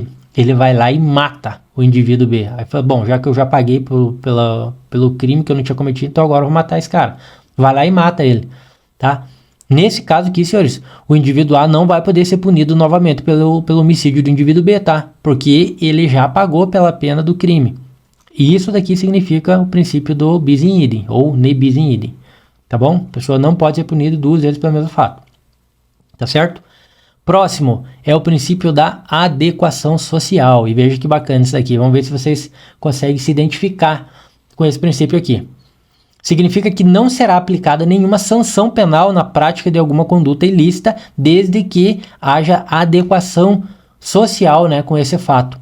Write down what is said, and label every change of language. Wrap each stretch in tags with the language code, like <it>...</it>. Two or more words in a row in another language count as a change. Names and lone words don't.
<pt>Ele vai lá e mata o indivíduo B. Aí fala, bom, já que eu já paguei pelo crime que eu não tinha cometido, então agora eu vou matar esse cara. Vai lá e mata ele, tá? Nesse caso aqui, senhores, o indivíduo A não vai poder ser punido novamente pelo homicídio do indivíduo B, tá? Porque ele já pagou pela pena do crime. E isso daqui significa o princípio do</pt> <la>bis in idem,</la> <pt>ou</pt> <la>ne bis in idem.</la> <pt>Tá bom? A pessoa não pode ser punida duas vezes pelo mesmo fato. Tá certo? Próximo é o princípio da adequação social. E veja que bacana isso daqui. Vamos ver se vocês conseguem se identificar com esse princípio aqui. Significa que não será aplicada nenhuma sanção penal na prática de alguma conduta ilícita, desde que haja adequação social, né, com esse fato.</pt>